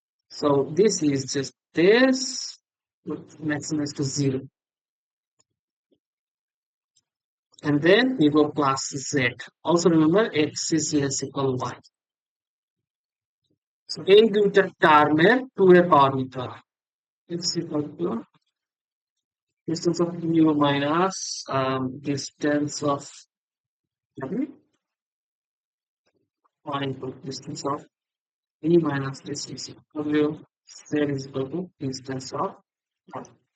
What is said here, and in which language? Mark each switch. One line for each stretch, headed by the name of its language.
English: So this is just this, maximum is to 0. And then we go plus z. Also remember x is less equal y.
Bangla: So এই দুইটা টার্মের 2 এর পাওয়ার নিতে হবে।
English: It's equal to distance of u minus distance of w, or equal to distance of v minus distance of w. Z is equal to distance of w.